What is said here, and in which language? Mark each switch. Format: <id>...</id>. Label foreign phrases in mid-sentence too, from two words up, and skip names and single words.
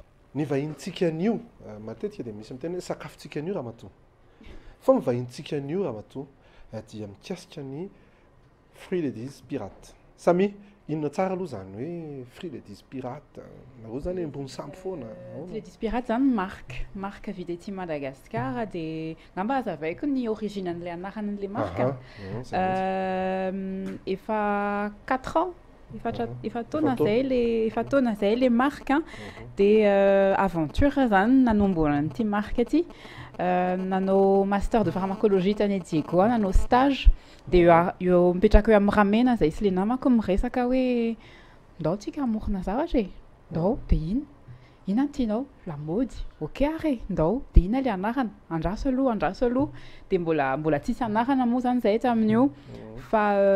<mg>ny vahintsika an'io matetika dia misy miteny hoe sakafontsika an'io raha matoa fa mivahintsika an'io raha matoa dia mikasika ny</mg> <fr>fruits et légumes pirates</fr> <mg>samy inona tsara aloha zany hoe</mg> <fr>fruits et légumes pirates</fr> <mg>nareo zany ambony sampy foana</mg> <fr>fruits et légumes pirates</fr> <mg>zany marque vita ety Madagasikara dia ngamba azavaiko ny originen'ilay anaran'ilay marque efa 4 ans efa taona zay le marque dia aventure zany nanomboana n'ity marque ity nanao</mg> <fr>master de pharmacologie</fr> <mg>tany Diego nanao stage dia eo mipetraka eo amin'ny ramena zay sy le namako miresaka hoe ndao tsika amorona zavatra e ndao dia ina tianao lamaody ok are ndao dia ina le anarana andraso aloha dia mbola tsisy anarana moa zany zay tamin'io fa</mg>